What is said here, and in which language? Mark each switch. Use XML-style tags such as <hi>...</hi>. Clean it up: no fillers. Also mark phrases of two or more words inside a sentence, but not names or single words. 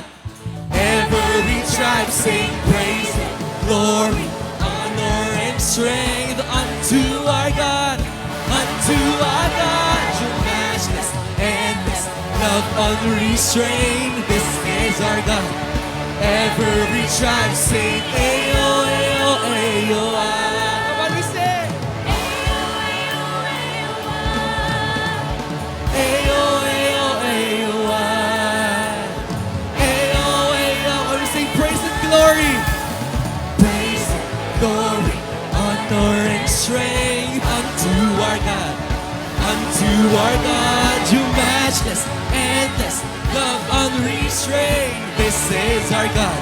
<en>Every tribe sing praise and glory, honor and strength unto our God. Unto our God, you matchless, endless, love unrestrained. This is our God. Every tribe sing,</en> <yo>ayo, ayo, ayo, ah.</yo> <en>Come on, we sing.</en> <yo>Ayo, ayo, ayo, ah. Ayo, ayo,</yo> <en>we sing praise and glory. Praise and glory, honor and strength unto our God. Unto our God, you matchless, endless, love unrestrained. This is our God.</en>